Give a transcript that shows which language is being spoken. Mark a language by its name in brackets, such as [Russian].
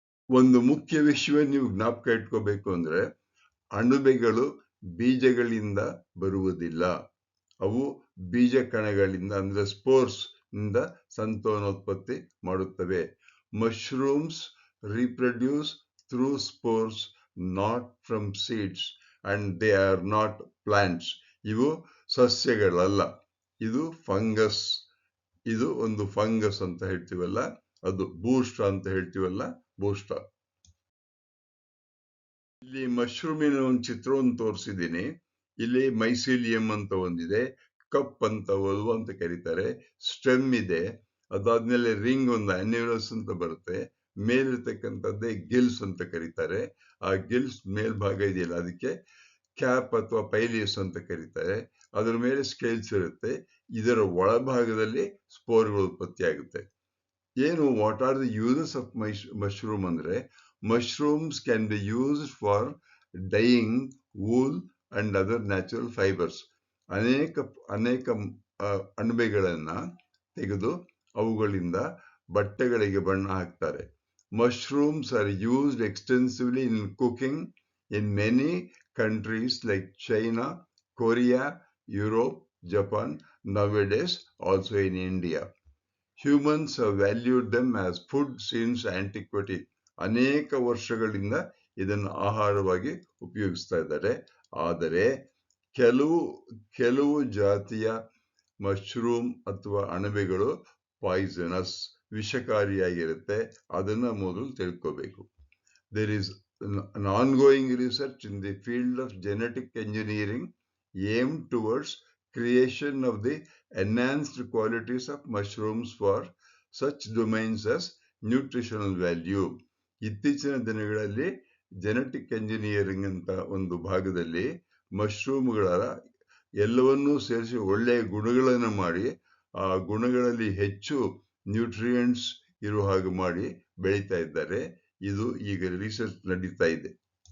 [Kannada] ಒಂದು ಮುಖ್ಯ ವಿಷಯ ನೀವು ಜ್ಞಾಪಕ ಇಟ್ಕೋಬೇಕು ಅಂದ್ರೆ, ಅಣಬೆಗಳು ಬೀಜಗಳಿಂದ ಬರುವುದಿಲ್ಲ. ಅವು ಬೀಜ ಕಣಗಳಿಂದ ಅಂದ್ರೆ ಸ್ಪೋರ್ಸ್ ನಿಂದ ಸಂತಾನೋತ್ಪತ್ತಿ ಮಾಡುತ್ತವೆ. [English] Mushrooms reproduce through spores, not from seeds, and they are not plants. [Kannada] ಇವು ಸಸ್ಯಗಳಲ್ಲ, ಇದು ಫಂಗಸ್. ಇದು ಒಂದು ಫಂಗಸ್ ಅಂತ ಹೇಳ್ತೀವಲ್ಲ, ಅದು ಬೂಷ್ಟ ಅಂತ ಹೇಳ್ತೀವಲ್ಲ, ಬೂಷ್ಟ. ಇಲ್ಲಿ ಮಶ್ರೂಮಿನ ಒಂದು ಚಿತ್ರವನ್ನು ತೋರಿಸಿದ್ದೀನಿ. ಇಲ್ಲಿ ಮೈಸೀಲಿಯಂ ಅಂತ ಒಂದಿದೆ, ಕಪ್ ಅಂತ ಅಂತ ಕರೀತಾರೆ, ಸ್ಟೆಮ್ ಇದೆ. ಅದಾದ್ಮೇಲೆ ರಿಂಗ್ ಒಂದು ಅನ್ಯುಲಸ್ ಅಂತ ಬರುತ್ತೆ. ಮೇಲಿರ್ತಕ್ಕಂಥದ್ದೇ ಗಿಲ್ಸ್ ಅಂತ ಕರೀತಾರೆ. ಆ ಗಿಲ್ಸ್ ಮೇಲ್ಭಾಗ ಇದೆಯಲ್ಲ, ಅದಕ್ಕೆ ಕ್ಯಾಪ್ ಅಥವಾ ಪೈಲಿಯಸ್ ಅಂತ ಕರೀತಾರೆ. ಅದರ ಮೇಲೆ ಸ್ಕೇಲ್ಸ್ ಇರುತ್ತೆ. ಇದರ ಒಳಭಾಗದಲ್ಲಿ ಸ್ಪೋರ್ಗಳು ಉತ್ಪತ್ತಿ ಆಗುತ್ತೆ. [English] ಏನು what are the uses of mushroom ಅಂದ್ರೆ, mushrooms can be used for dyeing wool and other natural fibers. [Kannada] ಅನೇಕ ಅಣಬೆಗಳನ್ನ ತೆಗೆದು ಅವುಗಳಿಂದ ಬಟ್ಟೆಗಳಿಗೆ ಬಣ್ಣ ಹಾಕ್ತಾರೆ. [English] Mushrooms are used extensively in cooking in many countries like China, Korea, Europe, Japan, nowadays also in India. Humans have valued them as food since antiquity. [Kannada] ಅನೇಕ ವರ್ಷಗಳಿಂದ ಇದನ್ನು ಆಹಾರವಾಗಿ ಉಪಯೋಗಿಸ್ತಾ ಇದ್ದಾರೆ. ಆದರೆ ಕೆಲವು ಜಾತಿಯ ಮಶ್ರೂಮ್ ಅಥವಾ ಅಣಬೆಗಳು ಪಾಯ್ಸನಸ್, ವಿಷಕಾರಿಯಾಗಿರುತ್ತೆ. ಅದನ್ನ ಮೊದಲು ತಿಳ್ಕೋಬೇಕು. [English] There is an ongoing research in the field of genetic engineering aimed towards creation of the enhanced qualities of mushrooms for such domains as nutritional value. [Kannada] ಇತ್ತೀಚಿನ ದಿನಗಳಲ್ಲಿ ಜೆನೆಟಿಕ್ ಎಂಜಿನಿಯರಿಂಗ್ ಅಂತ ಒಂದು ಭಾಗದಲ್ಲಿ ಮಶ್ರೂಮ್ಗಳ ಎಲ್ಲವನ್ನೂ ಸೇರಿಸಿ ಒಳ್ಳೆಯ ಗುಣಗಳನ್ನು ಮಾಡಿ, ಆ ಗುಣಗಳಲ್ಲಿ ಹೆಚ್ಚು ನ್ಯೂಟ್ರಿಯೆಂಟ್ಸ್ ಇರುವ ಹಾಗೆ ಮಾಡಿ ಬೆಳೀತಾ ಇದ್ದಾರೆ. ಇದು ಈಗ ರಿಸರ್ಚ್ ನಡೀತಾ ಇದೆ.